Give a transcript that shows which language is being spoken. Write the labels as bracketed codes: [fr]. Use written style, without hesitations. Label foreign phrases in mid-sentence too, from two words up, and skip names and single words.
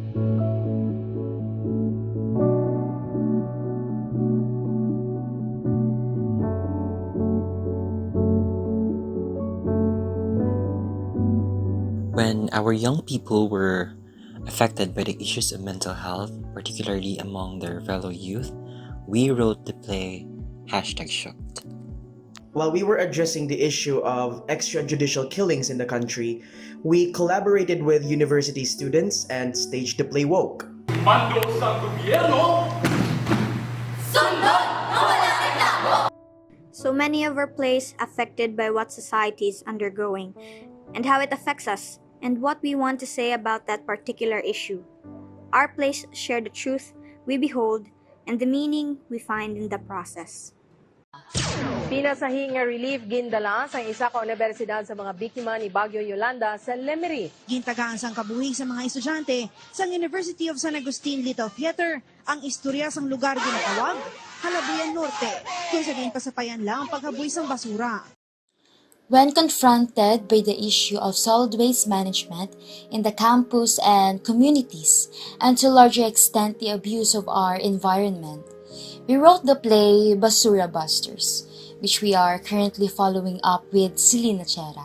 [en] When our young people were affected by the issues of mental health, particularly among their fellow youth, we wrote the play #Shocked. While we were addressing the issue of extrajudicial killings in the country, we collaborated with university students and staged the play Woke. [hil] Mando sa gobyerno! [en] So many of our plays affected by what society is undergoing and how it affects us and what we want to say about that particular issue. Our plays share the truth we behold and the meaning we find in the process. [hil] Pinasahi nga relief gindalas ang isa ka universidad sa mga biktima ni Bagyo Yolanda sa Lemery. Gintagaan sang kabuhi sa mga estudyante sa University of San Agustin Little Theater ang istorya sang lugar ginatawag Halabuyan Norte, kung sa pasapayan lang ang paghabuy sang basura. [en] When confronted by the issue of solid waste management in the campus and communities, and to a larger extent the abuse of our environment, we wrote the play Basura Busters, which we are currently following up with Silina Chera.